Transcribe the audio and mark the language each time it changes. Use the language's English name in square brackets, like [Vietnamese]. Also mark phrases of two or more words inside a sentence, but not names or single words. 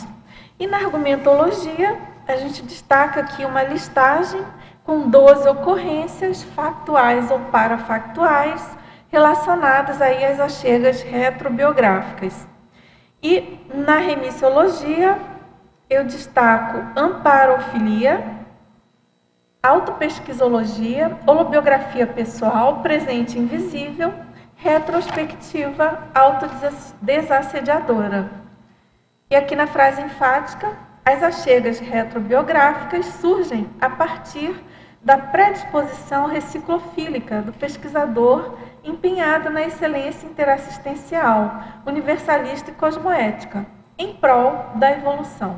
[Portuguese] E na argumentologia, a gente destaca aqui uma listagem com 12 ocorrências factuais ou parafactuais relacionadas aí às achegas retrobiográficas. E na remissiologia, eu destaco amparofilia, autopesquisologia, holobiografia pessoal, presente invisível, retrospectiva autodesassediadora. E aqui na frase enfática, as achegas retrobiográficas surgem a partir da predisposição reciclofílica do pesquisador empenhado na excelência interassistencial, universalista e cosmoética, em prol da evolução.